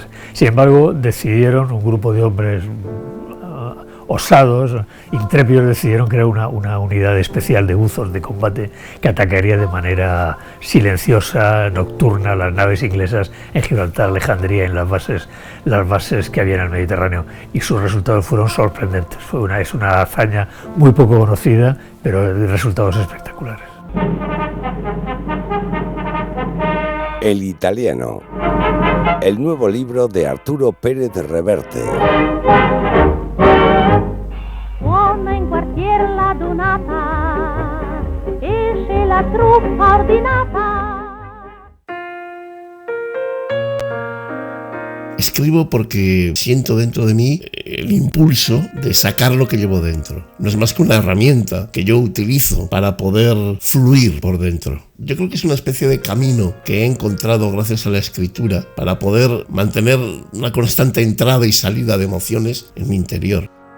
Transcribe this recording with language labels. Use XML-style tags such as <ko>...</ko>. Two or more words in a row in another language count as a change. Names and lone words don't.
<es>Sin embargo, decidieron, un grupo de hombres osados, intrépidos, decidieron crear una unidad especial de buzos de combate que atacaría de manera silenciosa, nocturna, las naves inglesas en Gibraltar, Alejandría, en las bases que había en el Mediterráneo, y sus resultados fueron sorprendentes. Es una hazaña muy poco conocida, pero de resultados espectaculares. El italiano, el nuevo libro de Arturo Pérez Reverte.</es> <it>Suona in quartier la donata, esce la truppa ordinata.</it> <es>Escribo porque siento dentro de mí el impulso de sacar lo que llevo dentro. No es más que una herramienta que yo utilizo para poder fluir por dentro. Yo creo que es una especie de camino que he encontrado gracias a la escritura para poder mantener una constante entrada y salida de emociones en mi interior.</es>